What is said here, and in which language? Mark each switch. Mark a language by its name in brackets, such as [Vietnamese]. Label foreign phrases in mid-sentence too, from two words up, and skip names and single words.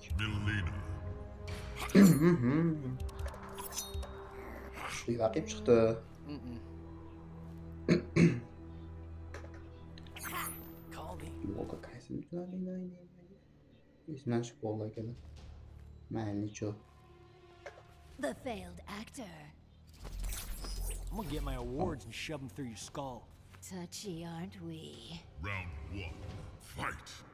[Uzbek] Milena. Kuchli raqib chiqdi. Yo'q, qaysi bilan Esimdan chiqib qoldi akalar. Mayli-cho. [English] The failed actor. I'm gonna get my awards and shove them through your skull. Touchy, aren't we? Round 1. Fight.